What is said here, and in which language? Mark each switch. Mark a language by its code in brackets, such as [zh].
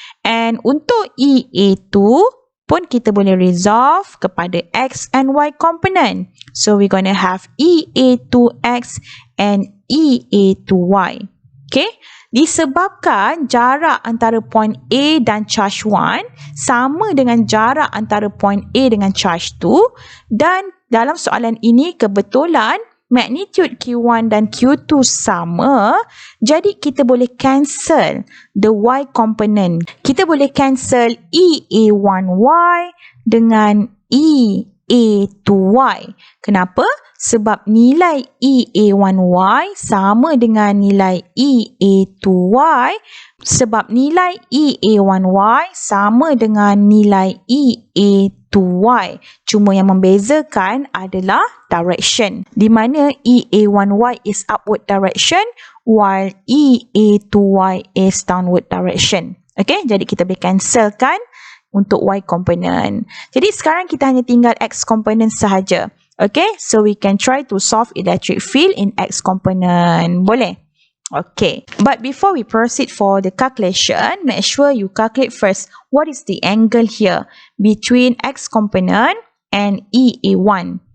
[ms] And untuk EA2 pun kita boleh resolve kepada [en] X and Y component. So we're going to have EA2X and EA2Y. [ms] Okay. Disebabkan jarak antara point A dan charge 1 sama dengan jarak antara point A dengan charge 2 dan dalam soalan ini kebetulan magnitude Q1 dan Q2 sama, jadi kita boleh [en] cancel the Y component. [ms] Kita boleh cancel EA1Y dengan EA2Y. Kenapa? Sebab nilai EA1Y sama dengan nilai EA2Y, sebab nilai EA1Y sama dengan nilai EA2Y. Cuma yang membezakan adalah direction, di mana EA1Y [en] is upward direction while EA2Y is downward direction. [ms] Okay, jadi kita boleh cancelkan untuk Y component. Jadi sekarang kita hanya tinggal X component sahaja. [en] Okay, so we can try to solve electric field in X component. [ms] Boleh? [en] Okay, but before we proceed for the calculation, make sure you calculate first what is the angle here between X component and EA1.